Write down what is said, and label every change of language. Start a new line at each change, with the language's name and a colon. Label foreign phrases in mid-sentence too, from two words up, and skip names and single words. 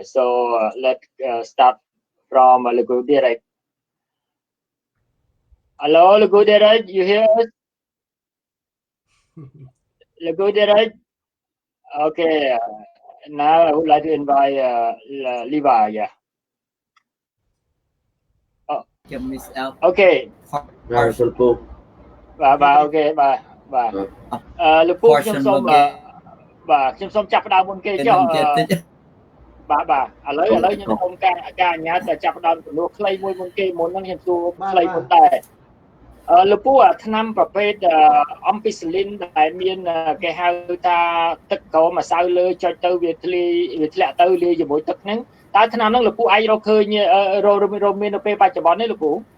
English: So let's start from Derrick. Hello, Derrick, you hear us? Derrick. Okay. Now I would like to invite Lyva. Yeah. Oh. Okay. Okay.
Khmer: Bà Lực Phu ខ្ញុំសូមចាប់ផ្ដើមមុនគេចុះបាទឥឡូវខ្ញុំសូមការអញ្ញាតចាប់ផ្ដើមចំនួនខ្លីមួយមុនគេមុនហ្នឹងខ្ញុំសួរខ្លីមុនដែរលោកពូថ្នាំប្រភេទអំពីស៊ីលីនដែលមានគេហៅថាទឹកក្រមម្សៅលើចុចទៅវាធ្លាក់ទៅលាយជាមួយទឹកហ្នឹងតើថ្នាំហ្នឹងលោកពូអាចរកឃើញរមាននៅពេលបច្ចុប្បន្ននេះលោកពូ